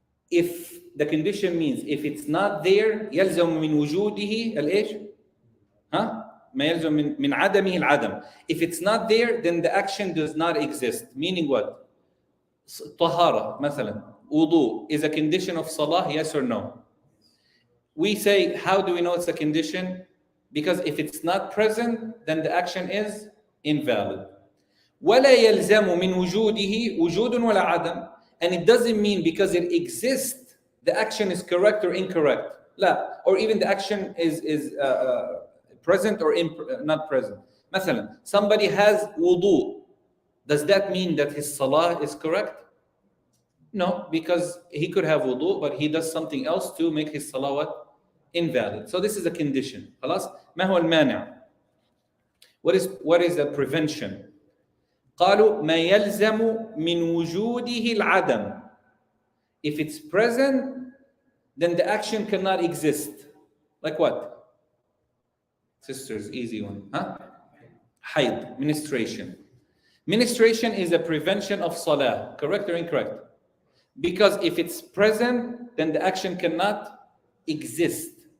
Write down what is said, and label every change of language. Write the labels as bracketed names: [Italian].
[English] If the condition means if it's not there [Arabic] يلزم من وجوده الايش؟ ما يلزم من عدمه العدم. [English] If it's not there, then the action does not exist. Meaning what? [Arabic] طهارة مثلا, [English] wudu is a condition of salah, yes or no? We say, how do we know it's a condition? Because if it's not present, then the action is invalid. [Arabic] ولا يلزم من وجوده وجود ولا عدم. [English] And it doesn't mean because it exists, the action is correct or incorrect. [Arabic] لا. [English] Or even the action is present or not present. [Arabic] مثلا, [English] somebody has wudu. Does that mean that his salah is correct? No, because he could have wudu, but he does something else to make his salah what? invalid. So this is a condition. [Arabic] خلاص؟ ما هو المانع? [English] What is the prevention? [Arabic] قالوا ما يلزم من وجوده العدم. [English] If it's present, then the action cannot exist. Like what? Sisters, easy one. Huh? Haid, menstruation. Menstruation is a prevention of salah. Correct or incorrect? Because if it's present, then the action cannot exist.